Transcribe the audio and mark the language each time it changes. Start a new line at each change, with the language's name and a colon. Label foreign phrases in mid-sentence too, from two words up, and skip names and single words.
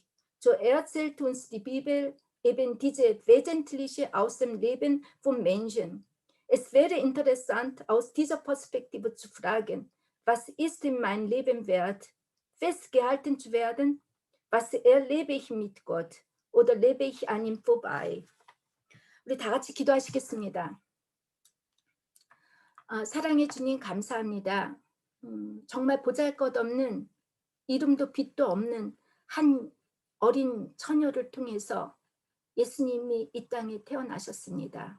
German: So erzählt uns die Bibel eben diese Wesentliche aus dem Leben von Menschen. Es wäre interessant, aus dieser Perspektive zu fragen: Was ist in meinem Leben wert, festgehalten zu werden? Was erlebe ich mit Gott oder lebe ich an ihm vorbei?
Korean: 우리 다 같이 기도하시겠습니다. 사랑해 주님 감사합니다. 정말 보잘것없는 이름도 빛도 없는 한 어린 처녀를 통해서 예수님이 이 땅에 태어나셨습니다.